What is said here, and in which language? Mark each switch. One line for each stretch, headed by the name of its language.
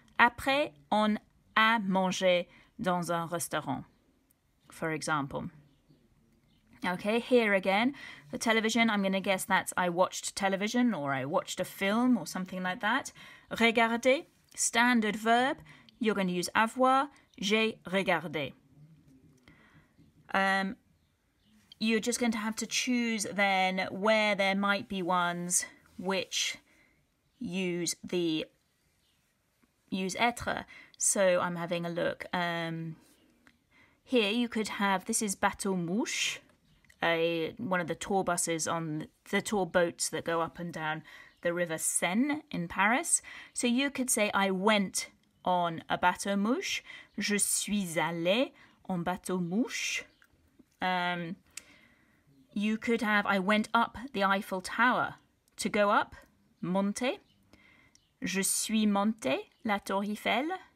French: Après, on a mangé dans un restaurant,
English: for example. Okay, here again, the television, I'm going to guess that's I watched television or I watched a film or something like that. Regarder, standard verb. You're going to use avoir,
French: j'ai regardé.
English: You're just going to have to choose then where there might be ones which use être. So I'm having a look. Here you could have, this is bateau mouche, one of the tour buses on the tour boats that go up and down the river Seine in Paris. So you could say I went on a bateau mouche.
French: Je suis allé en bateau mouche.
English: You could have I went up the Eiffel Tower. To go up, monter.
French: Je suis monté la Tour Eiffel.